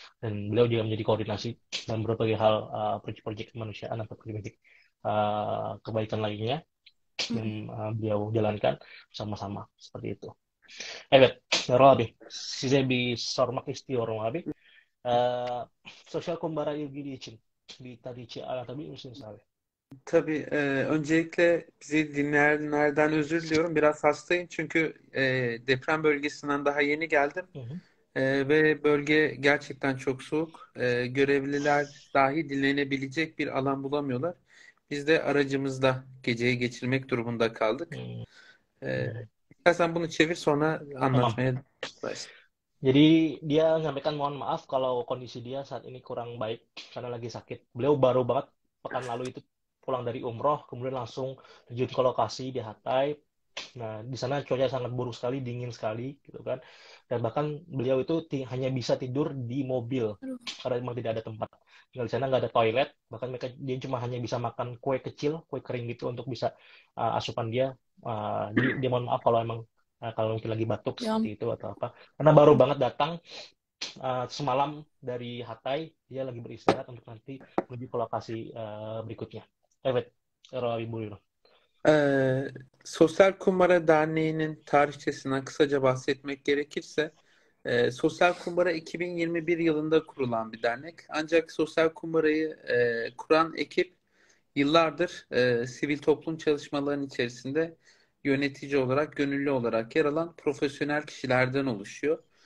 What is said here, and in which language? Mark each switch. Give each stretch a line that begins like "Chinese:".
Indonesian: Dan beliau juga menjadi koordinasi dalam berbagai hal proyek-proyek kemanusiaan atau proyek kebaikan lainnya yang hmm. beliau jalankan bersama-sama seperti itu.
Turkish: Evet, Erol abi, size bir sormak istiyorum abi. Sosyal kumbara ilgili için bir tarihi anlatabilir misiniz abi? Tabii öncelikle bizi dinleyenlerden özür diliyorum. Biraz hastayım çünkü deprem bölgesinden daha yeni geldim. Hı hı. Ve bölge gerçekten çok soğuk. Görevliler dahi dinlenebilecek bir alan bulamıyorlar. Biz de aracımızda geceyi geçirmek durumunda kaldık. Hmm, E, hmm. istersen bunu çevir, sonra Tamam. anlatmaya başla.
Indonesian: Jadi dia menyampaikan mohon maaf kalau kondisi dia saat ini kurang baik karena lagi sakit. Beliau baru banget pekan lalu itu pulang dari umroh, kemudian langsung terjun ke lokasi di Hatay. Nah, di sana cuaca sangat buruk sekali, dingin sekali, gitu kan. Dan bahkan beliau itu hanya bisa tidur di mobil Aduh, karena memang tidak ada tempat. Tinggal di sana nggak ada toilet, bahkan dia cuma hanya bisa makan kue kecil, kue kering gitu untuk bisa asupan dia. Jadi dia mohon maaf kalau emang kalau mungkin lagi batuk ya seperti ampun. itu atau apa. Karena baru banget datang semalam dari Hatay, dia lagi beristirahat untuk nanti menuju ke lokasi berikutnya.
Turkish: Evet, Erol abi buyurun. Sosyal Kumbara Derneği'nin tarihçesinden kısaca bahsetmek gerekirse, Sosyal Kumbara 2021 yılında kurulan bir dernek. Ancak Sosyal Kumbara'yı kuran ekip yıllardır sivil toplum çalışmalarının içerisinde yönetici olarak, gönüllü olarak yer alan profesyonel kişilerden oluşuyor.